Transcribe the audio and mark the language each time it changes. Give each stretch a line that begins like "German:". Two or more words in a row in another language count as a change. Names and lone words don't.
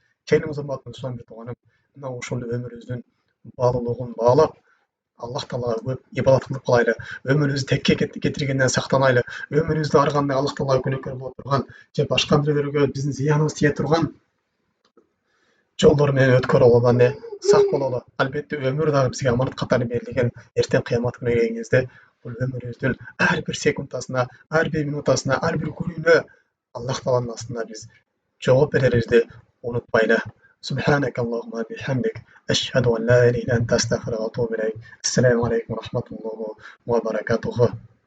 Kyrgyz: Келиңиз урматтуу Мусамир тууганым, мына ушул өмүрүбүздүн баалуулугун баалап, Аллах таалага көп ибадат кылып калайлы, өмүрүбүздү текке кетиргенден сактанайлы, өмүрүбүздү ар кандай Аллах таалага күнөөкөр боло турган же башка бирөөлөргө биздин зыяныбыз тие турган жолдор менен өткөрө алган сак бололу. Албетте өмүр дагы бизге аманат катары берилген. Эртең кыямат күнү келген кезде бул өмүрүбүздүн ар бир секундасына, ар бир минутасына, ар бир күнүнө Аллах тааланын астында биз жооп берерибизди унутпайлы.
Arabic: سبحانك اللهم وبحمدك أشهد أن لا إله إلا أنت أستغفرك وأتوب إليك. السلام عليكم ورحمة الله وبركاته.